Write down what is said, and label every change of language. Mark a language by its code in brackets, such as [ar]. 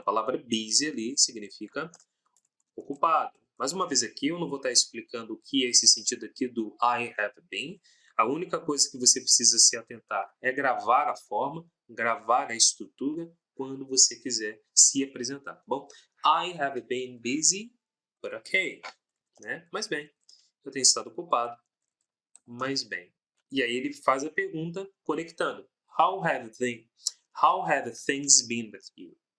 [pt] A palavra busy ali significa ocupado. Mais uma vez aqui, eu não vou estar explicando o que é esse sentido aqui do I have been. A única coisa que você precisa se atentar é gravar a forma, gravar a estrutura quando você quiser se apresentar, tá bom? [en] I have been busy, but okay. [pt] Né? Mas bem, eu tenho estado ocupado, mas bem. E aí ele faz a pergunta conectando. [en] How have things been with you?